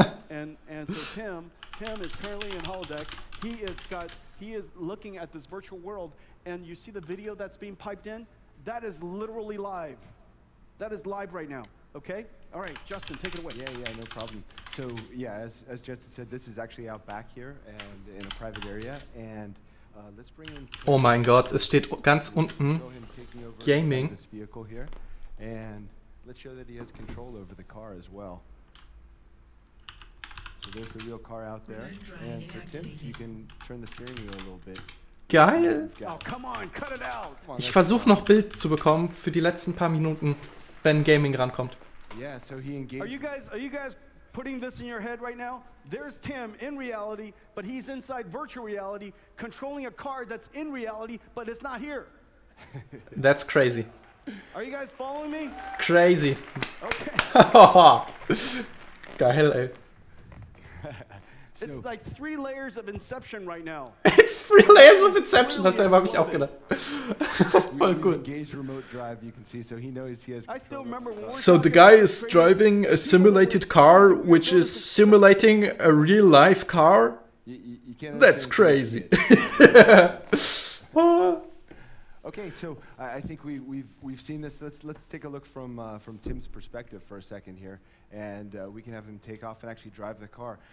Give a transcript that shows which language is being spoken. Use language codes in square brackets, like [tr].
[en] and so Tim is currently in holodeck. He is looking at this virtual world, and you see the video that's being piped in? That is literally live. That is live right now. Okay? All right, Justin, take it away. Yeah, no problem. So yeah, as Jensen said, this is actually out back here and in a private area. And let's bring in. [de] Oh mein Gott, es steht ganz unten [en] show him taking over Gaming. this vehicle here, and let's show that he has control over the car as well. So there's the real car out there, and so Tim, you can turn the steering wheel a little bit. [de] Geil. [en] Oh, come on, cut it out. [de] Ich versuche noch Bild zu bekommen für die letzten paar Minuten, wenn Gaming rankommt. [en] Yeah, so he engaged. Are you guys putting this in your head right now? There's Tim in reality, but he's inside virtual reality, controlling a car that's in reality, but it's not here. That's crazy. Are you guys following me? Crazy. Okay. [de] Geil, ey. It's like 3 layers of Inception right now. [en] It's 3 layers of Inception, [de] dasselbe habe ich auch gedacht. Voll gut. [en] Engaged remote drive, you can see, so he knows he has. I still remember when So the guy is driving a simulated car, which is simulating a real life car. You can't. That's crazy. Okay, so I think we've seen this. Let's take a look from Tim's perspective for a second here, and we can have him take off and actually drive the car.